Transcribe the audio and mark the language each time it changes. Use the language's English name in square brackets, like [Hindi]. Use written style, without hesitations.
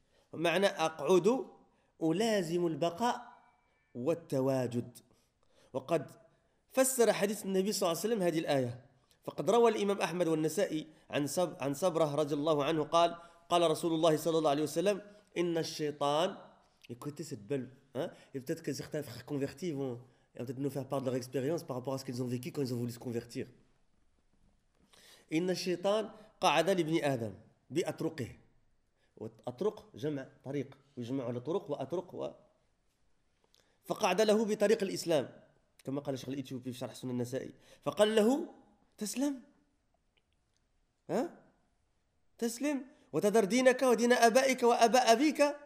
[Arabic] معنى أقعد ألازم البقاء والتواجد. وقد فسر حديث النبي صلى الله عليه وسلم هذه الآية، فقد روى الإمام أحمد والنسائي عن سبره رضي الله عنه قال قال رسول الله صلى الله عليه وسلم إن الشيطان [French] écoutez cette belle hein peut-être que certains frères convertis vont peut-être nous faire part de leur expérience par rapport à ce qu'ils ont vécu quand ils ont voulu se convertir. [Arabic] إن الشيطان قعد لابن آدم بأطرقه. وأطرق جمع طريق ويجمع على طرق وأطرق و... فقعد له بطريق الإسلام كما قال الشيخ الإثيوبي في شرح سنن النسائي، فقال له تسلم ها تسلم وتذر دينك ودين أبائك وأباء أبيك.